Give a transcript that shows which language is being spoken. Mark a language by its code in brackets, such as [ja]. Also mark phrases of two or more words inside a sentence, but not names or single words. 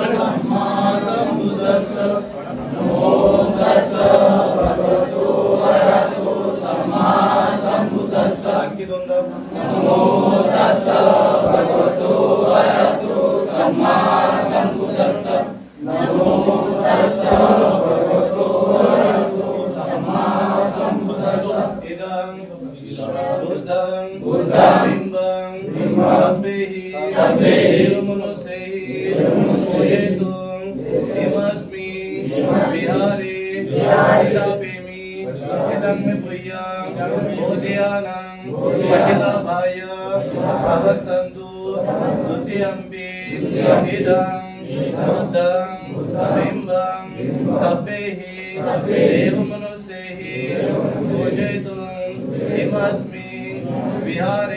[pi] सम्मा सम्बुद्धस्स नमो तस् भगवतो अरहतो सम्मा सम्बुद्धस्स [mr] आणखी दोनदा [pi] नमो तस् भगवतो अरहतो सम्मा सम्बुद्धस्स नमो तस् भगवतो अरहतो सम्मा सम्बुद्धस्स इदं बुद्धं बिम्बं सभ्यैः मनुष्यैः पूजयितुं इमस्मि विहारे विलापेमि इदं मे पुय्यं बोधयानं अखिलाभाय सवक्तन्तु द्वितीयंपि इदं बुद्धं बिम्बं सभ्यैः मनुष्यैः पूजयितुं इमस्मि विहारे